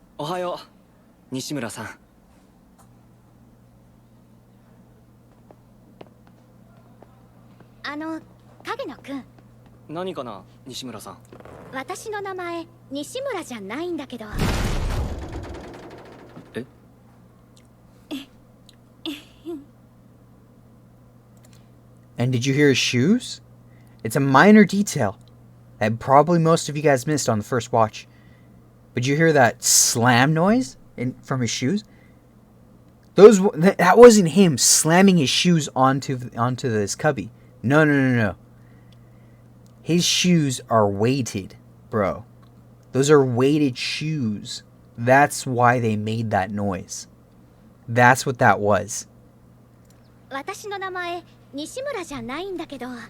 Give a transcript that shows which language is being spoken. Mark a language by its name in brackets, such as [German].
[Japanese] おはよう、西村さん。影野くん。何かな、西村さん。私の名前、西村じゃないんだけど。 [English] え？And did you hear his shoes? It's a minor detail that probably most of you guys missed on the first watch. But you hear that slam noise from his shoes? That wasn't him slamming his shoes onto this cubby. No. His shoes are weighted, bro. Those are weighted shoes. That's why they made that noise. That's what that was. [Japanese] 私の名前西村じゃないんだけど。